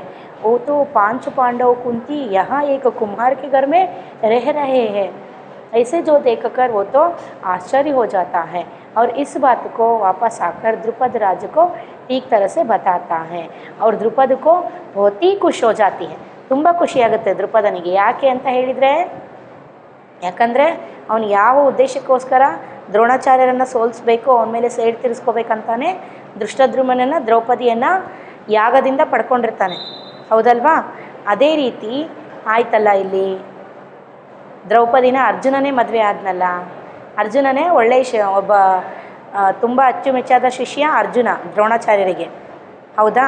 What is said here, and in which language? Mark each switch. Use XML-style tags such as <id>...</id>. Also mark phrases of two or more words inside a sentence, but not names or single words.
<hi>वो तो 5 पांडव कुंती यहाँ एक कुम्हार के घर में रह रहे हैं, ऐसे जो देखकर वो तो आश्चर्य हो जाता है और इस बात को वापस आकर द्रुपद राज को ठीक तरह से बताता है और द्रुपद को बहुत ही खुश हो जाती है।</hi> <kn>ತುಂಬ ಖುಷಿಯಾಗುತ್ತೆ ದ್ರುಪದನಿಗೆ. ಯಾಕೆ ಅಂತ ಹೇಳಿದರೆ, ಯಾಕಂದರೆ ಅವನು ಯಾವ ಉದ್ದೇಶಕ್ಕೋಸ್ಕರ ದ್ರೋಣಾಚಾರ್ಯರನ್ನು ಸೋಲಿಸ್ಬೇಕು, ಅವನ ಮೇಲೆ ಸೇಡ್ ತೀರಿಸ್ಕೋಬೇಕಂತಾನೆ ಧೃಷ್ಟದ್ಯುಮ್ನನ ದ್ರೌಪದಿಯನ್ನು ಯಾಗದಿಂದ ಪಡ್ಕೊಂಡಿರ್ತಾನೆ, ಹೌದಲ್ವಾ? ಅದೇ ರೀತಿ ಆಯ್ತಲ್ಲ, ಇಲ್ಲಿ ದ್ರೌಪದಿನ ಅರ್ಜುನನೇ ಮದುವೆ ಆದ್ನಲ್ಲ, ಅರ್ಜುನನೇ ಒಳ್ಳೆಯ ಒಬ್ಬ ತುಂಬ ಅಚ್ಚುಮೆಚ್ಚಾದ ಶಿಷ್ಯ ಅರ್ಜುನ ದ್ರೋಣಾಚಾರ್ಯರಿಗೆ, ಹೌದಾ?</kn>